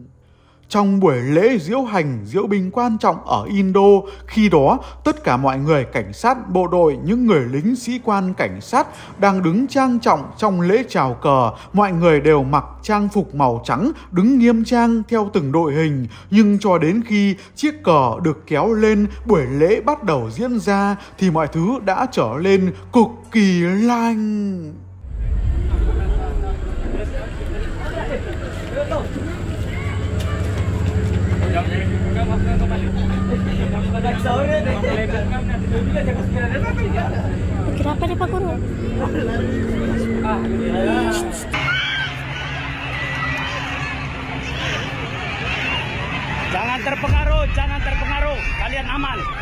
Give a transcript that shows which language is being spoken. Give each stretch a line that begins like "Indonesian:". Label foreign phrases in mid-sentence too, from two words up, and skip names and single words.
Vietnamese: Trong buổi lễ diễu hành, diễu binh quan trọng ở Indo, khi đó tất cả mọi người cảnh sát bộ đội, những người lính sĩ quan cảnh sát đang đứng trang trọng trong lễ chào cờ. Mọi người đều mặc trang phục màu trắng, đứng nghiêm trang theo từng đội hình. Nhưng cho đến khi chiếc cờ được kéo lên, buổi lễ bắt đầu diễn ra thì mọi thứ đã trở lên cực kỳ lạnh.
Indonesian: Kenapa dia Pak Guru? Jangan terpengaruh, kalian aman.